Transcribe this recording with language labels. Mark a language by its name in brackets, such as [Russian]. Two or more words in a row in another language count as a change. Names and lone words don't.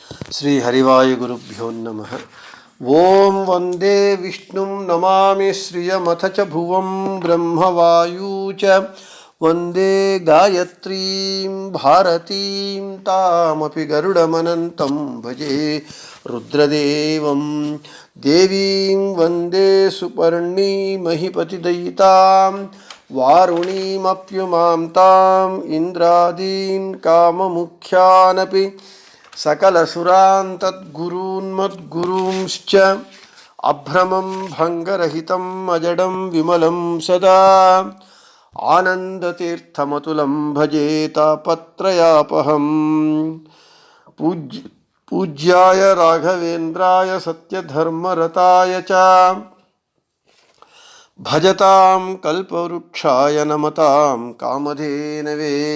[Sanskrit] శ్రీ హరివాయుగురుభ్యో నమః. ఓం వందే విష్ణుం నమామి శ్రియమథ చ భువం బ్రహ్మవాయూ చ వందే గాయత్రీం భారతీం తామపి గరుడమనంతం భజే రుద్రదేవం దేవీం వందే సుపర్ణీమహిపతిదయితాం వారుణీమప్యుమాం తాం ఇంద్రాదీన్ కామముఖ్యానపి सकलसुरान्तद्गुरून्मद्गुरूंश्च अभ्रमं भङ्गरहितं अजडं विमलं सदा आनन्दतीर्थमतुलं भजे तापत्रयापहम्. पूज्याय राघवेन्द्राय सत्यधर्मरताय च भजतां कल्पवृक्षाय नमतां कामधेनवे.